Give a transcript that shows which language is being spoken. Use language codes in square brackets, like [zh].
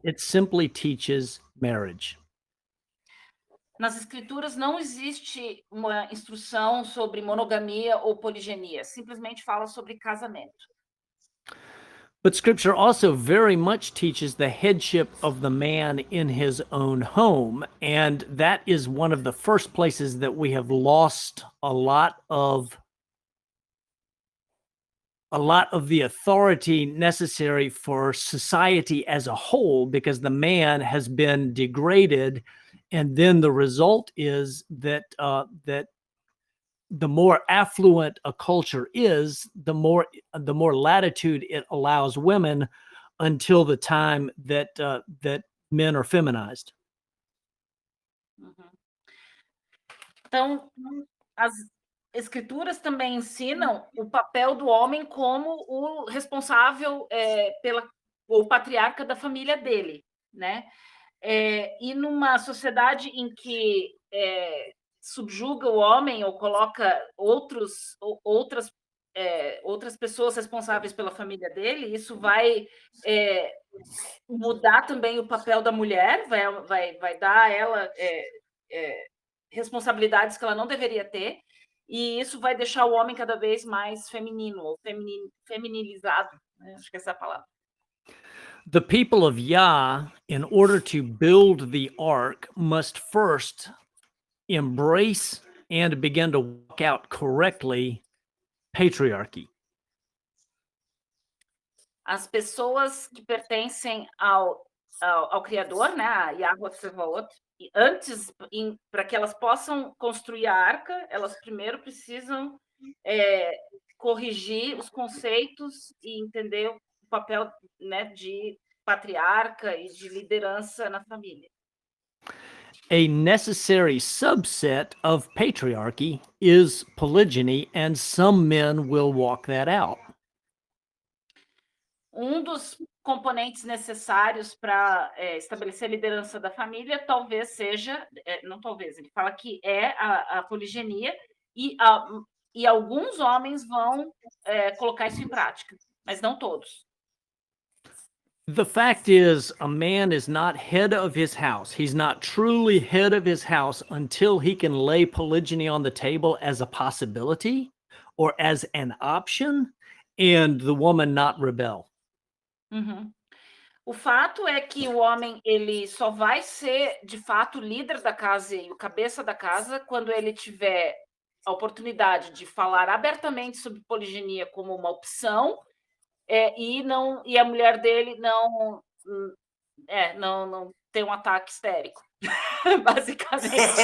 [en] It simply teaches marriage. [pt] Nas escrituras não existe uma instrução sobre monogamia ou poligenia, simplesmente fala sobre casamento. [en] But scripture also very much teaches the headship of the man in his own home. And that is one of the first places that we have lost a lot of the authority necessary for society as a whole, because the man has been degraded. And then the result is that the more affluent a culture is, the more latitude it allows women until the time that men are feminized. [pt] Então, as escrituras também ensinam o papel do homem como o responsável o patriarca da família dele, né? E numa sociedade em que subjuga o homem ou coloca outras pessoas responsáveis pela família dele, isso vai mudar também o papel da mulher, vai dar a ela responsabilidades que ela não deveria ter, e isso vai deixar o homem cada vez mais feminino, ou feminilizado, né? Acho que essa é a palavra. [en] The people of Yah, in order to build the ark, must first embrace and begin to walk out correctly patriarchy. [pt] As pessoas que pertencem ao Criador, né, a Yahweh Tsevaot, antes, para que elas possam construir a arca, elas primeiro precisam corrigir os conceitos e entender o papel, né, de patriarca e de liderança na família. [en] A necessary subset of patriarchy is polygyny, and some men will walk that out. [pt] Dos componentes necessários para estabelecer a liderança da família talvez seja, não talvez, ele fala que é a poligenia, e alguns homens vão colocar isso em prática, mas não todos. [en] The fact is, a man is not head of his house. He's not truly head of his house until he can lay polygyny on the table as a possibility or as an option, and the woman not rebel. Uhum. [pt] O fato é que o homem ele só vai ser, de fato, líder da casa e o cabeça da casa quando ele tiver a oportunidade de falar abertamente sobre poliginia como uma opção, e a mulher dele não tem um ataque histérico, basicamente.